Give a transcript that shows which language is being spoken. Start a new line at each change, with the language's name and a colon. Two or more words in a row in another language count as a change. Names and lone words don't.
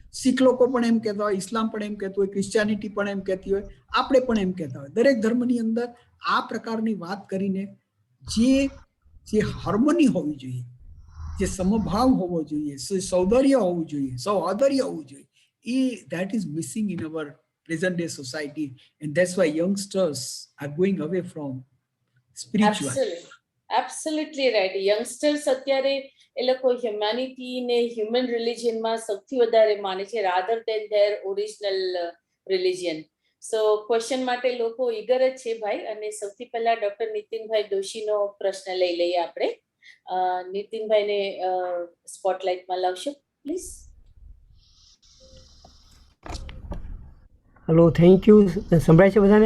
Gujarati: શીખ લોકો પણ એમ કહેતા હોય, ઇસ્લામ પણ એમ કહેતું હોય, ક્રિશ્ચિયાનિટી પણ એમ કહેતી હોય, આપણે પણ એમ કહેતા હોય. દરેક ધર્મની અંદર આ પ્રકારની વાત કરીને જે હાર્મોની હોવી જોઈએ, જે સમભાવ હોવો જોઈએ, સૌંદર્ય હોવું જોઈએ, સૌહાર્દય હોવું જોઈએ,
English: that is missing in our present day society, and that's why youngsters are going away from spirituality. Absolutely right.
Gujarati: Youngsters અત્યારે એ લોકો હ્યુમેનિટી ને હ્યુમન રિલિજનમાં સૌથી વધારે માને છે
English: rather than their original religion.
Gujarati: So question માટે લોકો eager જ છે ભાઈ. અને સૌથી પહેલા ડોક્ટર નીતિનભાઈ દોશીનો પ્રશ્ન લઈ લઈએ આપણે. નીતિનભાઈને સ્પોટલાઇટમાં લાવશો પ્લીઝ.
English: hello, thank you.
Gujarati: સંભળાય છે બધાને?